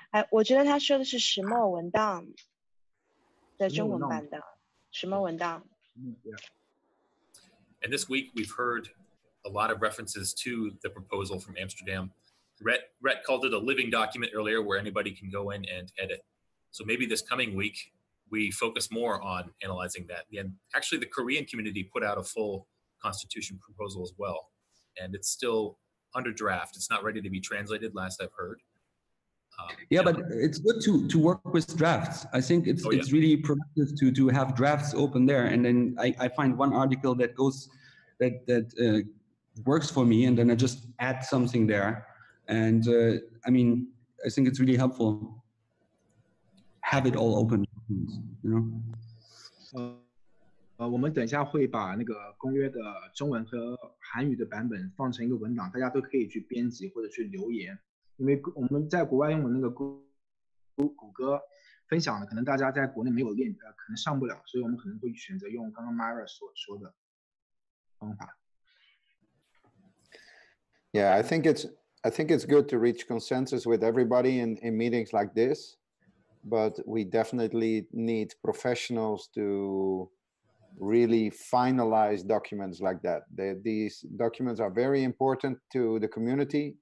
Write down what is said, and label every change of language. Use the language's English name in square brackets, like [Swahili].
[Chinese] 我觉得他说的是石墨文档的中文版的石墨文档。 [English] And this week we've heard a lot of references to the proposal from Amsterdam. Rhett called it a living document earlier where anybody can go in and edit. So maybe this coming week we focus more on analyzing that. And actually the Korean community put out a full constitution proposal as well. And it's still under draft. It's not ready to be translated, last I've heard. Yeah, but it's good to work with drafts. I think it's really productive to have drafts open there, and then I find one article that goes that works for me, and then I just add something there. And I mean, I think it's really helpful. Have it all open, you know. [Chinese] 我们等一下会把那个公约的中文和韩语的版本放成一个文档，大家都可以去编辑或者去留言。因为我们在国外用的那个谷歌分享的，可能大家在国内没有练，可能上不了，所以我们可能会选择用刚刚 Myra 所说的方法。 [English] Yeah, I think it's good to reach consensus with everybody in meetings like this, but we definitely need professionals to really finalize documents like that. These documents are very important to the community.